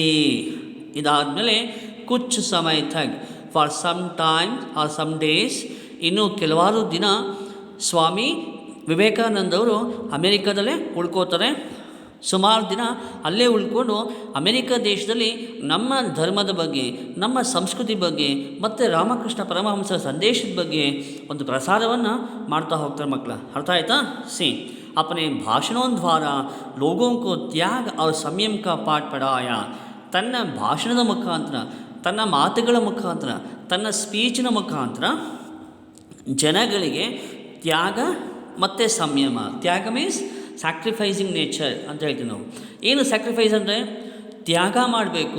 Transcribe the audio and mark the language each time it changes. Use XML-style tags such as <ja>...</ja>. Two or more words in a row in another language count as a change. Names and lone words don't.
<kn>ಇದಾದಮೇಲೆ</kn> <hi>कुछ समय तक,</hi> <en>for some time or some days,</en> <kn>ಇನ್ನು ಕೆಲವಾರು ದಿನ ಸ್ವಾಮಿ ವಿವೇಕಾನಂದವರು ಅಮೆರಿಕದಲ್ಲೇ ಉಳ್ಕೋತಾರೆ. ಸುಮಾರು ದಿನ ಅಲ್ಲೇ ಉಳ್ಕೊಂಡು ಅಮೆರಿಕ ದೇಶದಲ್ಲಿ ನಮ್ಮ ಧರ್ಮದ ಬಗ್ಗೆ, ನಮ್ಮ ಸಂಸ್ಕೃತಿ ಬಗ್ಗೆ ಮತ್ತು ರಾಮಕೃಷ್ಣ ಪರಮಹಂಸರ ಸಂದೇಶದ ಬಗ್ಗೆ ಒಂದು ಪ್ರಸಾರವನ್ನು ಮಾಡ್ತಾ ಹೋಗ್ತಾರೆ ಮಕ್ಕಳ. ಅರ್ಥ ಆಯ್ತಾ? ಸಿ,</kn> <hi>अपने भाषणों द्वारा लोगों को त्याग और संयम का पाठ पढ़ाया.</hi> <kn>ತನ್ನ ಭಾಷಣದ ಮುಖಾಂತರ, ತನ್ನ ಮಾತುಗಳ ಮುಖಾಂತರ, ತನ್ನ ಸ್ಪೀಚಿನ ಮುಖಾಂತರ ಜನಗಳಿಗೆ ತ್ಯಾಗ ಮತ್ತು ಸಂಯಮ. ತ್ಯಾಗ</kn> <en>means sacrificing nature</en> <kn>ಅಂತ ಹೇಳ್ತೀವಿ ನಾವು. ಏನು ಸ್ಯಾಕ್ರಿಫೈಸ್ ಅಂದರೆ ತ್ಯಾಗ ಮಾಡಬೇಕು.</kn>